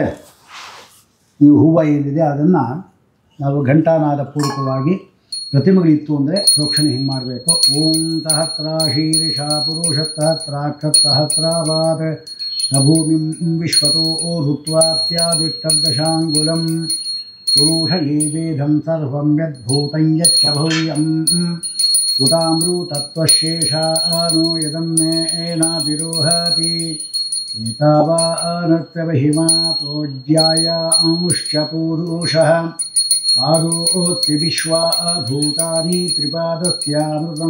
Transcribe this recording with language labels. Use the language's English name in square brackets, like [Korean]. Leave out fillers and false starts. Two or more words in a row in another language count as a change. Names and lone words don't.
[Kannada] ನೀವು ಹೂವು ಏನಿದೆ ಅದನ್ನು ನಾವು ಘಂಟಾನಾದ ಪೂರ್ವಕವಾಗಿ ಪ್ರತಿಮೆಗಳಿತ್ತು ಅಂದರೆ ಪ್ರೋಕ್ಷಣೆ ಹಿಂಗೆ ಮಾಡಬೇಕು. [Sanskrit] ಓಂ ಸಹಸ್ರ ಶೀರ್ಷ ಪುರುಷ ಸಹಸ್ರಾಕ್ಷಸಹಸ್ರಾವಾದ ಸಭೂಮಿಂ ವಿಶ್ವತೋ ಋತ್ವಾತ್ಯಾದಿಷ್ಟದಶಾಂಗುಲಂ ಪುರುಷ ಯೇ ವೇದಂ ಸರ್ವಂ ಯದ್ಭೂತಂ ಯಚ್ಚ ಭವ್ಯಂ ಉತಾಮೃತತ್ವಶೇಷಾನೋ ಯದನ್ನೇನಾತಿರೋಹತಿ ಏತಾವಾನತ್ಯಮಹಿಮಾ ಪ್ರೋಜ್ಯಾಯಾಮುಶ್ಚ ಪುರುಷಃ ಪಾದೋತ್ತಿ ವಿಶ್ವಾ ಭೂತಾನಿ ತ್ರಿಪಾದಸ್ಯಾಮೃತಂ